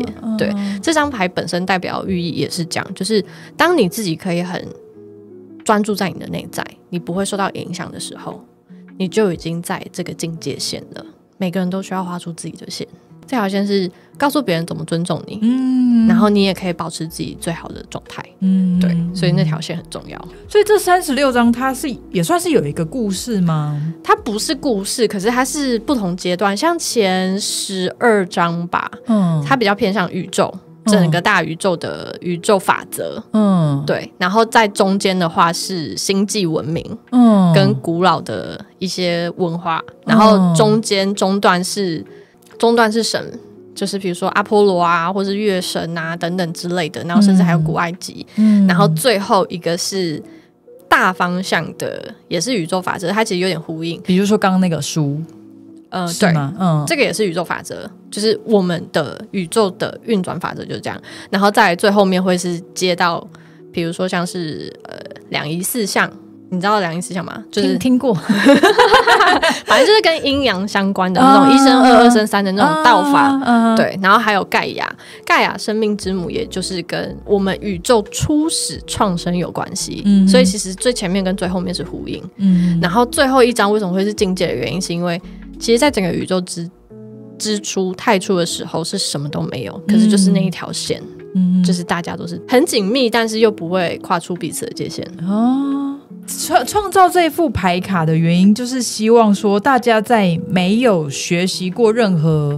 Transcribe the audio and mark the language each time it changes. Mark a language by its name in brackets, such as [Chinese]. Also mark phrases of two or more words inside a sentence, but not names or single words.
[Chinese] 對，這張牌本身代表寓意也是這樣，就是當你自己可以很專注在你的內在，你不會受到影響的時候，你就已經在這個境界線了。每個人都需要畫出自己的線，這條線是告訴別人怎麼尊重你，然後你也可以保持自己最好的狀態，對，所以那條線很重要。所以這36張它也算是有一個故事嗎？它不是故事，可是它是不同階段，像前12張吧，它比較偏向宇宙，整個大宇宙的宇宙法則，对，然後在中間的話是星際文明，跟古老的一些文化，然後中段是神，就是比如說阿波羅啊，或是月神啊等等之類的，然後甚至還有古埃及，然後最後一個是大方向的，也是宇宙法則，它其實有點呼應。比如說剛剛那個書，對，這個也是宇宙法則，就是我們的宇宙的運轉法則就是這樣。然後再來最後面會是接到，比如說像是2儀4象。你知道2儀4象嗎？就是聽過，反正就是跟陰陽相關的那種1生2、2生3的那種道法，對。然後還有蓋亞生命之母，也就是跟我們宇宙初始創生有關係，所以其實最前面跟最後面是呼應。然後最後一張為什麼會是境界的原因，是因為其實在整個宇宙太初的時候是什麼都沒有，可是就是那一條線，就是大家都是很緊密，但是又不會跨出彼此的界限。創造這副牌卡的原因，就是希望說大家在沒有學習過任何